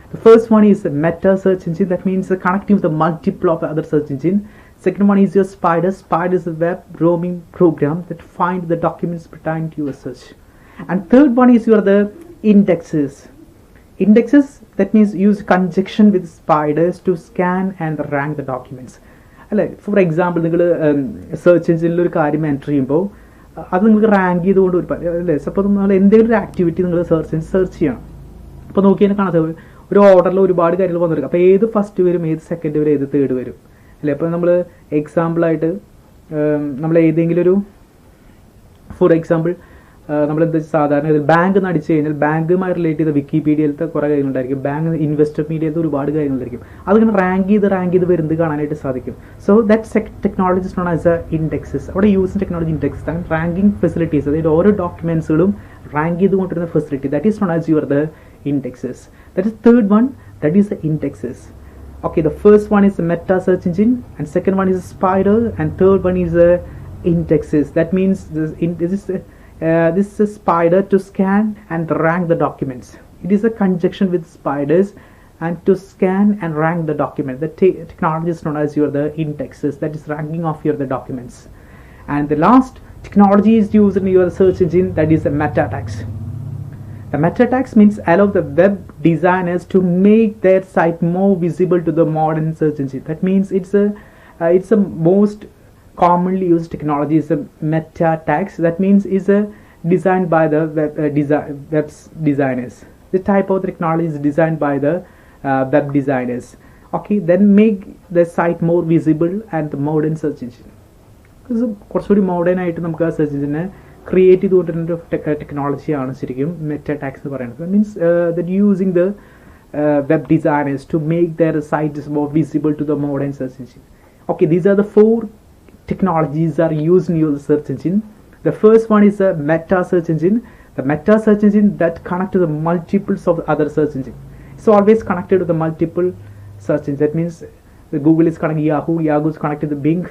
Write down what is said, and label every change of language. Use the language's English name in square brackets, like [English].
[English] The first one is a meta search engine. That means the connecting with the multiple of other search engine. Second one is your spider. Spider is a web roaming program that find the documents pertaining to your search. And third one is the indexes. Indexes, that means use conjunction with spiders to scan and rank the documents. For example, [Malayalam] നിങ്ങൾ search എഞ്ചിനിൽ ഒരു കാര്യം enter ചെയ്യുമ്പോൾ അത് നിങ്ങൾക്ക് rank ചെയ്തുകൊണ്ട് അല്ലേ. സപ്പോൾ നമ്മൾ എന്തെങ്കിലും ഒരു ആക്ടിവിറ്റി നിങ്ങൾ സെർച്ച് ചെയ്യണം. അപ്പോൾ നോക്കി തന്നെ കാണാത്ത ഒരു ഓർഡറിൽ ഒരുപാട് കാര്യങ്ങൾ വന്നിരിക്കും. അപ്പോൾ ഏത് ഫസ്റ്റ് വരും, ഏത് സെക്കൻഡ് വരും, ഏത് തേർഡ് വരും അല്ലേ. അപ്പോൾ നമ്മൾ എക്സാമ്പിളായിട്ട് നമ്മൾ ഏതെങ്കിലും ഒരു ഫോർ എക്സാമ്പിൾ നമ്മളെന്താ സാധാരണ ബാങ്ക് എന്ന് അടിച്ചു കഴിഞ്ഞാൽ ബാങ്കുമായി റിലേറ്റ് ചെയ്ത വിക്കിപീഡിയയിലത്തെ കുറേ കാര്യങ്ങളുണ്ടായിരിക്കും. ബാങ്ക് ഇൻവെസ്റ്റർ മീഡിയയിലത്തെ ഒരുപാട് കാര്യങ്ങളുണ്ടായിരിക്കും. അതിങ്ങനെ റാങ്ക് ചെയ്ത് വരുന്നത് കാണാനായിട്ട് സാധിക്കും. [English] So that technology is known as a indexes. അവിടെ use technology indexes ranking facilities, [Malayalam] അതായത് ഓരോ ഡോക്യുമെന്റ്സുകളും റാങ്ക് ചെയ്തുകൊണ്ടിരുന്ന facility, [English] That is known as your the indexes. That is third one, that is the indexes. Okay, the first one is the meta search engine, and second one is a spider, and third one is the indexes. That means this is a spider to scan and rank the documents. It is a conjunction with spiders and to scan and rank the document. The technology is known as the indexes, that is ranking of the documents. And the last technology is used in your search engine, that is the meta tags. The meta tags means allow the web designers to make their site more visible to the modern search engine. That means it's a most commonly used technology is the meta tags. That means is a designed by the web designers. This type of technology is designed by the web designers. Okay, then make the site more visible and the modern search engine. [Malayalam] കുറച്ചുകൂടി modern ആയിട്ട് നമുക്ക് ആ search എഞ്ചിനെ create ചെയ്തുകൊണ്ടിരുന്ന ടെക്നോളജിയാണ് ശരിക്കും meta tags എന്ന് പറയുന്നത്. [English] Means that using the web designers to make their sites more visible to the modern search engine. Okay, these are the 4 technologies are used in your search engine. The first one is the meta search engine. The meta search engine that connect to the multiples of the other search engine. It's always connected to the multiple search engines. That means the Google is connected to Yahoo, Yahoo is connected to Bing.